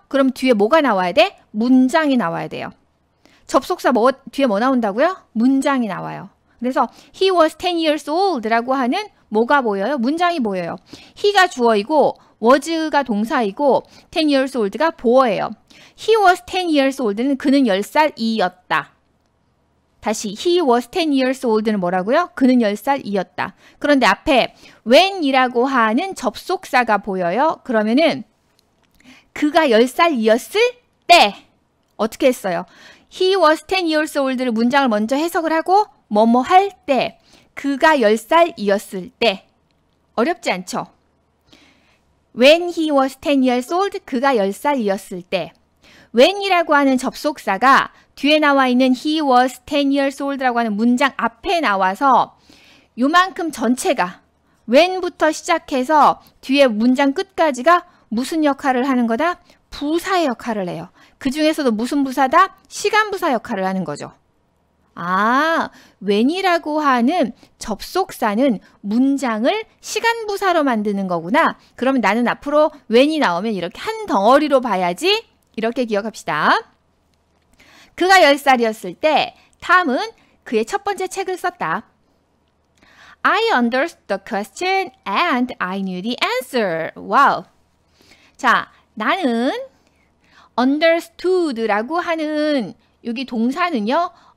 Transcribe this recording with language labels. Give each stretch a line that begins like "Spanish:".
Korean: 그럼 뒤에 뭐가 나와야 돼? 문장이 나와야 돼요. 접속사 뒤에 뭐 나온다고요? 문장이 나와요. 그래서
English: he was 10 years old
Korean: 라고 하는 뭐가 보여요? 문장이 보여요. he가 주어이고 was가 동사이고
English: 10 years old
Korean: 가 보어예요.
English: he was 10 years old는
Korean: 그는 10살이었다. 다시
English: he was 10 years old는
Korean: 뭐라고요? 그는 10살이었다. 그런데 앞에 when이라고 하는 접속사가 보여요. 그러면은 그가 10살이었을 때 어떻게 했어요?
English: he was 10 years old
Korean: 를 문장을 먼저 해석을 하고 뭐뭐 할 때, 그가 10살이었을 때. 어렵지 않죠?
English: When he was 10 years old,
Korean: 그가 10살이었을 때. when이라고 하는 접속사가 뒤에 나와 있는
English: he was 10 years old
Korean: 라고 하는 문장 앞에 나와서 요만큼 전체가 when부터 시작해서 뒤에 문장 끝까지가 무슨 역할을 하는 거다? 부사의 역할을 해요. 그 중에서도 무슨 부사다? 시간부사 역할을 하는 거죠. 아, when이라고 하는 접속사는 문장을 시간부사로 만드는 거구나. 그러면 나는 앞으로 when이 나오면 이렇게 한 덩어리로 봐야지. 이렇게 기억합시다. 그가 10살이었을 때 탐은 그의 첫 번째 책을 썼다.
English: I understood the question and I knew the answer.
Korean: 와우. 자, 나는 understood라고 하는 여기 동사는요.